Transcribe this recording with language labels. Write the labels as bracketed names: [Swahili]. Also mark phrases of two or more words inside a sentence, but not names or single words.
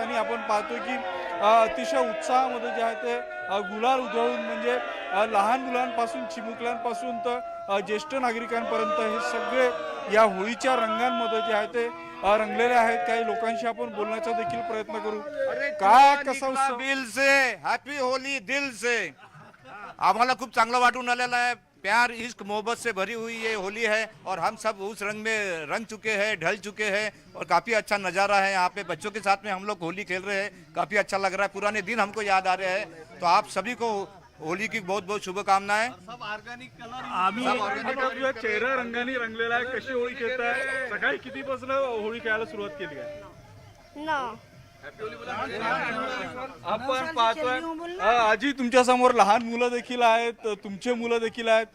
[Marathi] आणि आपण पाहतोय की अतिशय उत्साहामध्ये जे आहे ते गुलाल उधळून म्हणजे लहान मुलांपासून चिमुकल्यांपासून तर ज्येष्ठ नागरिकांपर्यंत हे सगळे या होळीच्या रंगांमध्ये जे आहे ते रंगलेले आहेत। काही लोकांशी आपण बोलण्याचा देखील प्रयत्न करू। काय कसा [Hindi] दिल से [English] happy Holi [Hindi] दिल से [Marathi] आम्हाला खूप चांगलं वाटून आलेलं आहे। [Hindi] प्यार इश्क मोहब्बत से भरी हुई ये होली है और हम सब उस रंग में रंग चुके हैं, ढल चुके हैं और काफ़ी अच्छा नज़ारा है। यहाँ पे बच्चों के साथ में हम लोग होली खेल रहे हैं, काफ़ी अच्छा लग रहा है। पुराने दिन हमको याद आ रहे हैं। तो आप सभी को होली की बहुत बहुत शुभकामनाएं। [Marathi] सब [English] organic colour [Marathi] चेहरा रंगाने रंगलेला आहे। कशी होळी खेळताय? सकाळी कितीपासून होळी खेळायला सुरुवात केली आहे? आपण पाहतोय आजी तुमच्या समोर लहान मुलं देखील आहेत, तुमचे मुलं देखील आहेत।